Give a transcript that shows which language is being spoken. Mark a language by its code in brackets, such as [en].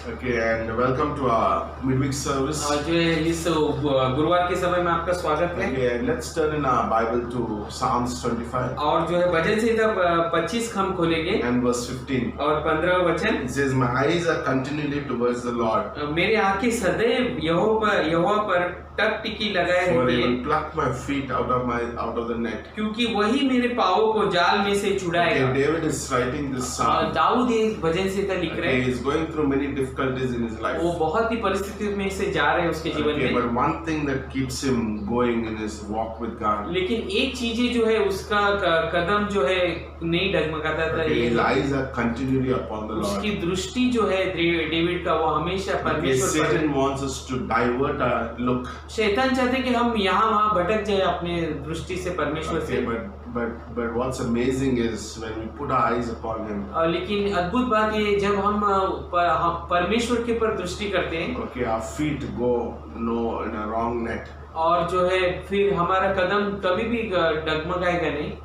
[en] Okay, and welcome to our midweek service. [hi] और जो है इस गुरुवार के समय में आपका स्वागत है। [en] Okay, and let's turn in our Bible to Psalms 25 [hi] और जो है भजन संहिता 25 हम खोलेंगे [en] and verse 15. [hi] और 15 वचन। [en] It says, "My eyes are continually towards the Lord, [hi] मेरी आंखें सदैव यहोवा पर टक टिकी लगाए [en] for [hi] रहती [en] He [hi] है, [en] will pluck my feet out of the net." [hi] क्योंकि वही मेरे पाँवों को जाल में से छुड़ाएगा। [en] Okay, David is writing this psalm. [hi] Dawood ये भजन संहिता लिख रहे [en] Okay, he is going through many difficulties in his life. [hi] वो बहुत ही परिस्थिति में से जा रहे हैं उसके जीवन [en] Okay, [hi] में। [en] but one thing that keeps him going in his walk with God. [hi] लेकिन एक चीज जो है उसका कदम जो है नहीं डगमगाता था। [en] Okay, his eyes are continually upon the Lord. [hi] उसकी दृष्टि जो है डेविड का वो हमेशा [en] Okay, [hi] परमेश्वर पर। [en] Satan wants us to divert our look. [hi] शैतान चाहते कि हम यहाँ वहाँ भटक जाए अपने दृष्टि से परमेश्वर [en] Okay, [hi] से। [en] but what's amazing is when we put our eyes upon Him. [hi] लेकिन अद्भुत बात ये जब हम परमेश्वर के ऊपर दृष्टि करते हैं, [en] Okay, our feet go in a wrong net. [hi] और जो है फिर हमारा कदम कभी भी डगमगाएगा नहीं।